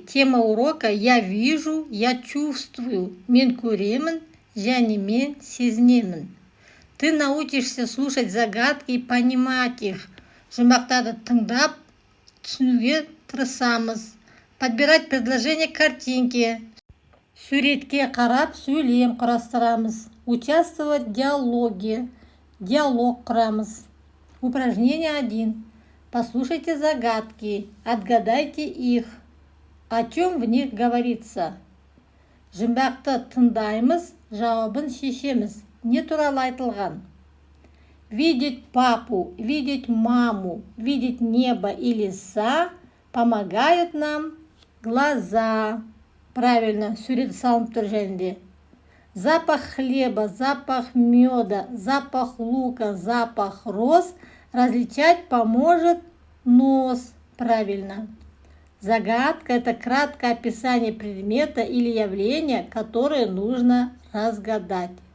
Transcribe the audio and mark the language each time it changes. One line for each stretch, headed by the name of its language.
Russian: Тема урока «Я вижу, я чувствую».
Kazakh: Мен көремін, және мен сезінемін.
Russian: Ты научишься слушать загадки и понимать их.
Kazakh: Жұмбақтарды тыңдап, түсінуге тырысамыз.
Russian: Подбирать предложение к картинке.
Kazakh: Суретке қарап, сөйлем құрастырамыз.
Russian: Участвовать в диалоге.
Kazakh: Диалог құрамыз.
Russian: Упражнение 1. Послушайте загадки, отгадайте их. О чем в них говорится?
Kazakh: Жұмбақты тыңдаймыз, жауабын шешеміз. Не туралы айтылған?
Russian: Видеть папу, видеть маму, видеть небо и леса помогают нам глаза. Правильно,
Kazakh: сурет салынып тұр жәнде.
Russian: Запах хлеба, запах меда, запах лука, запах роз различать поможет нос. Правильно. Загадка – это краткое описание предмета или явления, которое нужно разгадать.